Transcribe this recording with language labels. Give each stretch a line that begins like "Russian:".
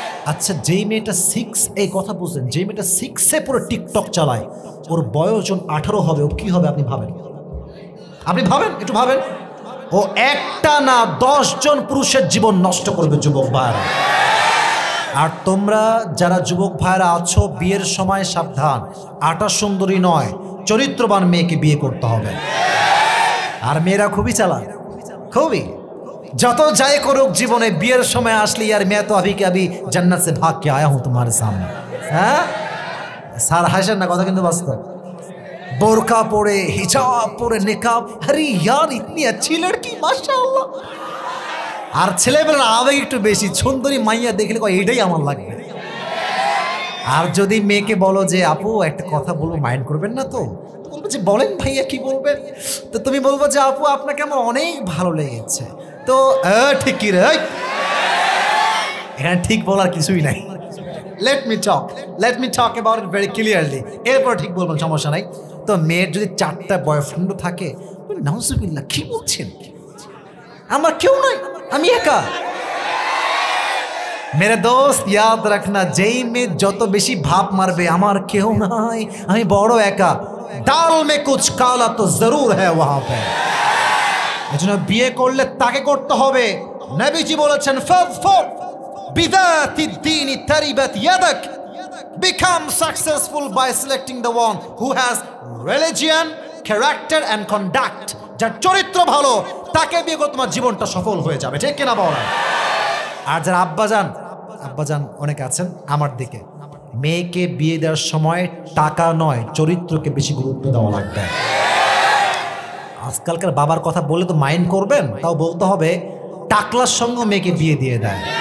Bangla: আচ্ছা, যেই মেয়েটা 6, এই কথা বুঝলেন, যেই মেয়েটা 6-এ পড়ে টিকটক চালায়, ওর বয়স যখন 18 হবে, ও কি হবে আপনি ভাবেন? একটু ভাবেন। ও একটা না 10 জন পুরুষের জীবন নষ্ট করবে যুবক ভাইরা। আর তোমরা যারা যুবক ভাইরা আছো, বিয়ের সময় সাবধান, আটা সুন্দরী নয়, চরিত্রবান মেয়েকে বিয়ে করতে হবে। আর মেয়েরা খুবই চালাক, খুবই, যত যাই করুক জীবনে, বিয়ের সময় আসলে
Hindi: यार मैं तो अभी के अभी जन्नत से भाग के आया हूं तुम्हारे सामने।
Bangla: হ্যাঁ স্যার হাসেন না, কথা কিন্তু বাস্তব। বোরকা পরে, হিজাব পরে, নিকাব, আরে
Hindi: यार इतनी अच्छी लड़की माशाल्लाह।
Bangla: আর ছেলেবেলার আবেগ একটু বেশি, সুন্দরী মাইয়া দেখলে কয় এটাই আমার লাগবে। আর যদি মেয়েকে বলো যে আপু একটা কথা বলবো, মাইন্ড করবেন না তো? বলবো যে বলেন ভাইয়া কি বলবেন? তো তুমি বলবো যে আপু আপনাকে আমার অনেক ভালো লেগেছে। তো ঠিক কি রে, এখানে ঠিক বলার কিছুই নাই।
English: let me talk about it very clearly,
Bangla: এরপর ঠিক বলবেন, সমস্যা নাই। তো মেয়ের যদি 4টা বয়ফ্রেন্ডও থাকে, নাউজুবিল্লাহ কি বলছেন, আমার কেউ নাই, আমি একা।
Hindi: মেরে দোস্ত ইয়াদ রাখনা,
Bangla: যেই মেয়ে যত বেশি ভাব মারবে আমার কেউ নাই, আমি বড় একা,
Hindi: দাল মে কুছ কালা তো জরুর হ্যায় ওয়াহাं পে।
Bangla: এজন্য বিয়ে করলে তাকে করতে হবে। নবীজি বলেছেন
Arabic: ফাযফর বিযাতি দ্বীনি তারিবাত ইয়াদাক,
English: become successful by selecting the one who has religion, character and conduct।
Bangla: যার চরিত্র ভালো তাকে বিয়ে করে তোমার জীবনটা সফল হয়ে যাবে, ঠিক কিনা বলেন? আর যারা আব্বাজান অনেক আছেন আমার দিকে, মেয়েকে বিয়ে দেওয়ার সময় টাকা নয় চরিত্রকে বেশি গুরুত্ব দেওয়া লাগবে। আজকালকার বাবার কথা বলে তো মাইন্ড করবেন, তাও বলতে হবে টাকলার সঙ্গে মেয়েকে বিয়ে দিয়ে দেয়।